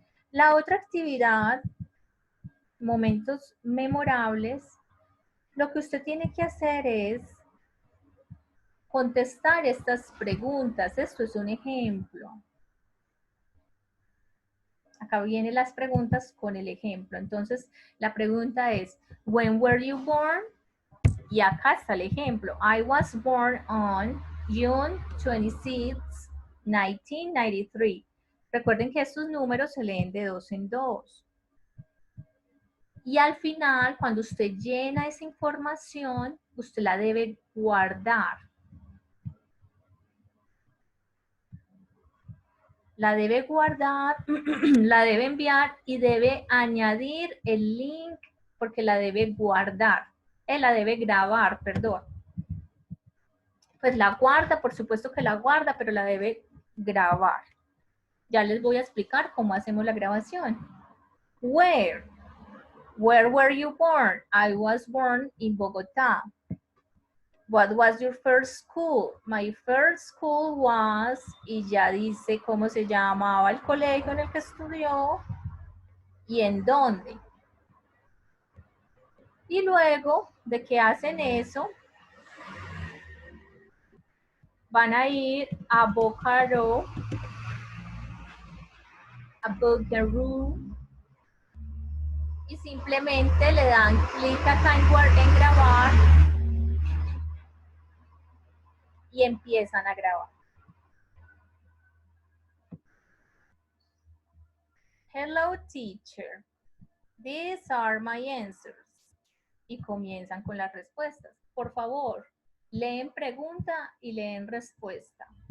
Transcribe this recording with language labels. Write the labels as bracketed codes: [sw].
[es] La otra actividad, momentos memorables, lo que usted tiene que hacer es contestar estas preguntas. Esto es un ejemplo. Acá vienen las preguntas con el ejemplo. Entonces, la pregunta es, [en] when were you born? [es] Y acá está el ejemplo. [en] I was born on June 26, 1993. [es] Recuerden que estos números se leen de 2 en 2. Y al final, cuando usted llena esa información, usted la debe guardar. La debe guardar, la debe enviar y debe añadir el link porque la debe guardar. La debe grabar, perdón. Pues la guarda, por supuesto que la guarda, pero la debe grabar. Ya les voy a explicar cómo hacemos la grabación. [en] Where? Where were you born? I was born in Bogotá. What was your first school? My first school was, [es] y ya dice cómo se llamaba el colegio en el que estudió y en dónde. Y luego de que hacen eso, van a ir a Bocaro, a Bugaroo, y simplemente le dan clic acá en grabar y empiezan a grabar. [en] Hello teacher, these are my answers. [es] Y comienzan con las respuestas. Por favor, leen pregunta y leen respuesta.